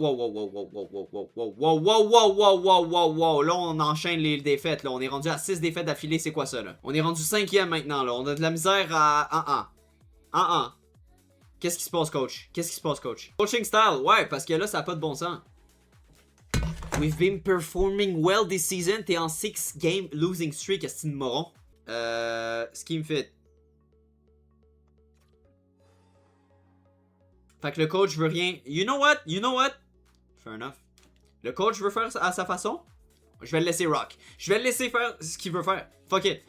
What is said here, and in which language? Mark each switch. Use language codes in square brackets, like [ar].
[fr] Wow. Là, on enchaîne les défaites. Là. On est rendu à 6 défaites d'affilée. C'est quoi ça, là? On est rendu 5e maintenant, là. On a de la misère à 1-1. Qu'est-ce qui se passe, coach? Coaching style, ouais, parce que là, ça n'a pas de bon sens. [en] We've been performing well this season. [fr] T'es en [en] 6 game losing streak, [fr] est-ce une moron? [en] Scheme fit. [fr] Fait que le coach veut rien. [en] You know what? Fair enough. [fr] Le coach veut faire à sa façon. Je vais le laisser rock. Je vais le laisser faire ce qu'il veut faire. [en] Fuck it.